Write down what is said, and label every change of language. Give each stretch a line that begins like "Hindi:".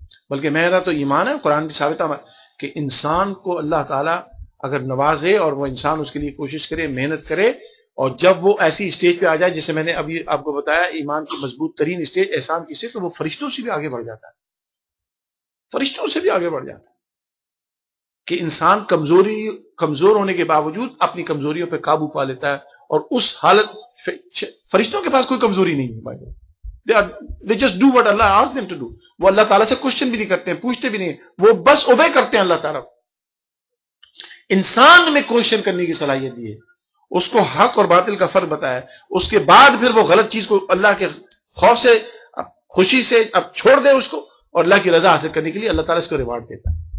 Urdu: بلکہ میرا تو ایمان ہے، قرآن کی ثابت ہے کہ انسان کو اللہ تعالیٰ اگر نوازے اور وہ انسان اس کے لیے کوشش کرے، محنت کرے، اور جب وہ ایسی اسٹیج پہ آ جائے جسے میں نے ابھی آپ کو بتایا ایمان کی مضبوط ترین اسٹیج احسان کی اسٹیج، تو وہ فرشتوں سے بھی آگے بڑھ جاتا ہے، فرشتوں سے بھی آگے بڑھ جاتا ہے. کہ انسان کمزور ہونے کے باوجود اپنی کمزوریوں پہ قابو پا لیتا ہے، اور اس حالت فرشتوں کے پاس کوئی کمزوری نہیں ہے.
English: They just do what Allah asked them to do.
Urdu: وہ اللہ تعالیٰ سے کوشچن بھی نہیں کرتے ہیں، پوچھتے بھی نہیں، وہ بس اوبے کرتے ہیں اللہ تعالیٰ. انسان میں کوشچن کرنے کی صلاحیت دی ہے، اس کو حق اور باطل کا فرق بتایا، اس کے بعد پھر وہ غلط چیز کو اللہ کے خوف سے خوشی سے اب چھوڑ دے اس کو، اور اللہ کی رضا حاصل کرنے کے لیے اللہ تعالیٰ اس کو ریوارڈ دیتا ہے.